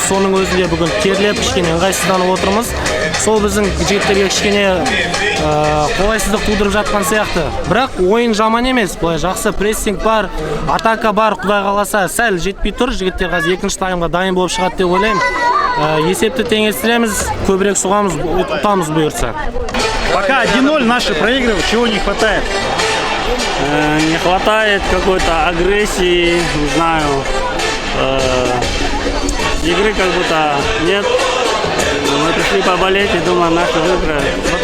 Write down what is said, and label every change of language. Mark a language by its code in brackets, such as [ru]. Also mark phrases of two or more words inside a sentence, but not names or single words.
[kk] Соның өзінде бүгін терлеп, кішкене ыңғайсызданып отырмыз. Сол біздің жігіттерге кішкене қолайсыздық тудырып жатқан сияқты. Бірақ ойын жаман емес. Былай жақсы прессинг бар, атака бар. Құдай қаласа сәл жетпей тұр. Жігіттер қазір екінші таймға дайын болып шығады деп ойлаймын. Есепті теңестіреміз, көбірек соғамыз, ұтамыз бұйырса. [ru] Пока 1-0 наши проигрывают, чего не хватает? Не хватает какой-то агрессии, не знаю, игры как будто нет. Мы пришли поболеть и думаем, наши выиграют.